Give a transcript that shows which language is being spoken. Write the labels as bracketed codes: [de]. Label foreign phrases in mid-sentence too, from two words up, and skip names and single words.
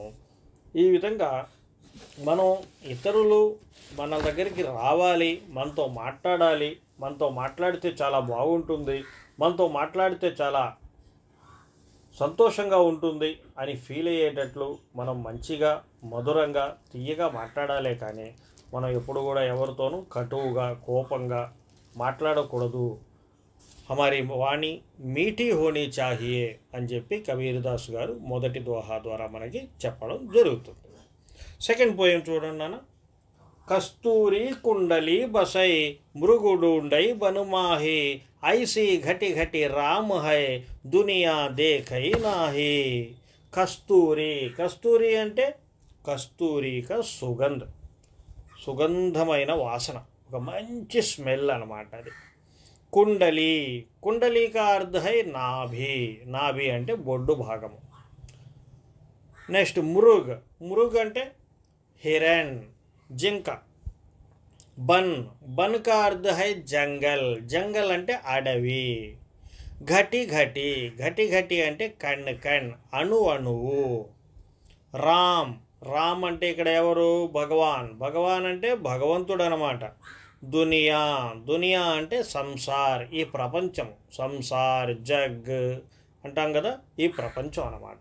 [te] ఈ విధంగా మనం ఇతరులు మన దగ్గరికి రావాలి, మనతో మాట్లాడాలి, మనతో మాట్లాడితే చాలా బాగుంటుంది, మనతో మాట్లాడితే చాలా సంతోషంగా ఉంటుంది అని ఫీల్ అయ్యేటట్లు మనం మంచిగా, మధురంగా, తీయగా మాట్లాడాలే కానీ మనం ఎప్పుడు కూడా ఎవరితోనూ కటువుగా, కోపంగా మాట్లాడకూడదు. [hi] हमारी वाणी मीठी होनी चाहिए [te] అని చెప్పి కబీర్ దాస్ గారు మొదటి దోహా ద్వారా మనకి చెప్పడం జరుగుతుంది. [en] second poem [te] చూడండి నాన్న. [hi] कस्तूरी कुंडलि बसै मृग ढूंढै बन माहि ऐसे घट घट राम है दुनिया देखै नाहि. [te] కస్తూరి, కస్తూరి అంటే కస్తూరిక సుగంధమైన వాసన, ఒక మంచి స్మెల్ అన్నమాట అది. కుండలి, [hi] कुंडलि का अर्थ है नाभि, [te] నాభి అంటే బొడ్డు భాగము. నెక్స్ట్ మృగ్, మృగ్ అంటే హిరణ్, జింక. బన్, [hi] बन का अर्थ है जंगल, [te] జంగల్ అంటే అడవి. ఘటి ఘటి, ఘటి ఘటి అంటే [hi] कण कण, [te] అణువు. రామ్, రామ్ అంటే ఇక్కడ ఎవరు? భగవాన్, భగవాన్ అంటే భగవంతుడు అన్నమాట. దునియా, దునియా అంటే సంసార్, ఈ ప్రపంచం. సంసార్, జగ్ అంటాం కదా, ఈ ప్రపంచం అన్నమాట.